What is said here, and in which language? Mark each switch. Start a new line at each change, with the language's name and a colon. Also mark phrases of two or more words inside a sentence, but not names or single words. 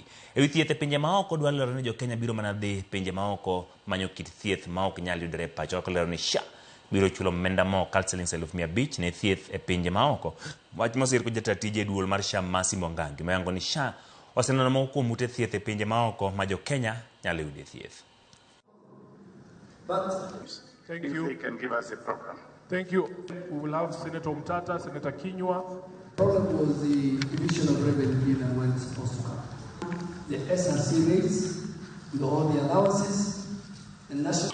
Luo (Kenya and Tanzania): Ewi thieth e pinje maoko Duale ni jo Kenya biro mana dhi pinje maoko manyo kit thieth maok nyal yudore e pacho. Kolero ni SHA biro chulo omenda mokal silings 500,000 ne thieth e pinje maoko. Wach mosir ko jatatije duol mar SHA Masi Mongangi mayango ni SHA oseneno moko mute thieth e pinje maoko ma jo Kenya nyalo yude thieth.
English: Thank you. They can give us a program. Thank you. We will have Senator Mtata, Senator Kinyua. The problem was the division of revenue being and when it's supposed to come. The SRC rates with all the allowances and national...